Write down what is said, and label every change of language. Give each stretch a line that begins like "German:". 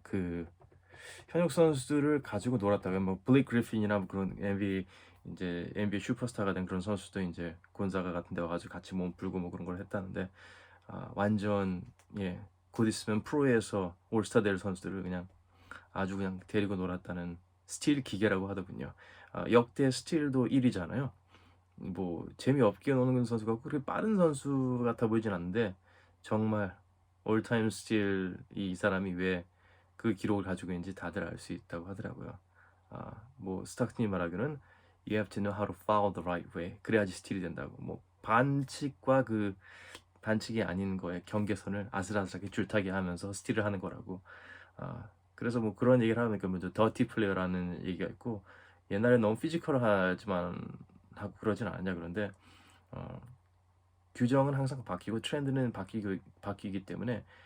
Korean: 그 현역 선수들을 가지고 놀았다가 뭐 블레이크 그리핀이나 뭐 그런 NBA 슈퍼스타가 된 그런 선수도 이제 곤자가 같은 데 와가지고 같이 몸 풀고 뭐 그런 걸 했다는데 완전 곧 있으면 프로에서 올스타 될 선수들을 그냥 아주 그냥 데리고 놀았다는 스틸 기계라고 하더군요. 역대 스틸도 1위잖아요. 뭐 재미없게 노는 선수가 그렇게 빠른 선수 같아 보이진 않는데 정말 올타임 스틸 이 사람이 왜 그 기록을 가지고 있는지 다들 알 수 있다고 하더라고요. 뭐 스타크니 말하기로는
English: You have to know how to foul the right way.
Korean: 그래야지 스틸이 된다고. 뭐 반칙과 그 반칙이 아닌 거에 경계선을 아슬아슬하게 줄타기 하면서 스틸을 하는 거라고. 그래서 뭐 그런 얘기를 하면 그 먼저 더티 플레이어라는 얘기가 있고 옛날에 너무 피지컬하지만 하고 그러진 않냐 그런데 어, 규정은 항상 바뀌고 트렌드는 바뀌기 때문에